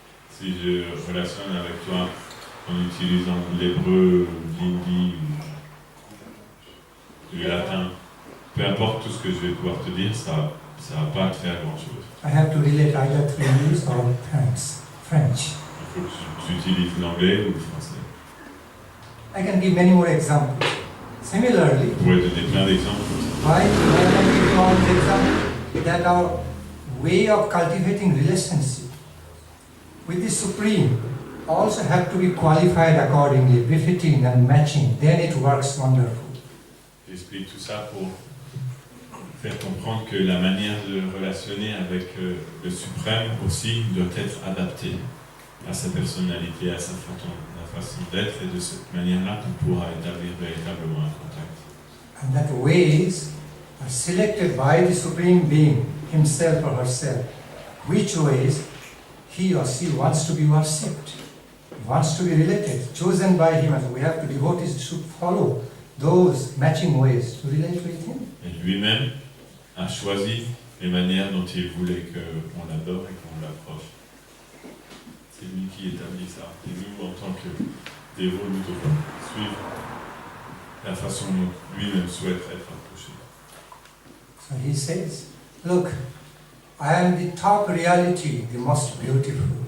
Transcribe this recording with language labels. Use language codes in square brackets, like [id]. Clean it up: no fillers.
[fr] Si je relationne avec toi en utilisant l'hébreu, l'hindi, le latin, peu importe tout ce que je vais pouvoir te dire, ça va pas te faire grand-chose. [en] I have to relate either through English or French. [fr] Il faut que j'utilise l'anglais ou le français. [en] I can give many more examples. Similarly, [fr] Je pourrais donner plein d'exemples. [en] why I give you all the examples that our way of cultivating relationship with the Supreme also have to be qualified accordingly, befitting and matching. Then it works wonderful. [fr] J'explique tout ça pour faire comprendre que la manière de relationner avec le Suprême aussi doit être adaptée à sa personnalité, à sa façon d'être, et de cette manière-là qu'on pourra établir véritablement un contact. [en] And that ways are selected by the Supreme Being, himself or herself. Which ways he or she wants to be worshipped, wants to be related, chosen by him, and we have to devotees should follow those matching ways to relate with him. [fr] Et lui-même a choisi les manières dont il voulait qu'on l'adore et qu'on l'approche. C'est lui qui établit ça. Et nous, en tant que dévots, nous devons suivre la façon dont lui-même souhaite être approché. [en] So he says, look, I am the top reality, the most beautiful.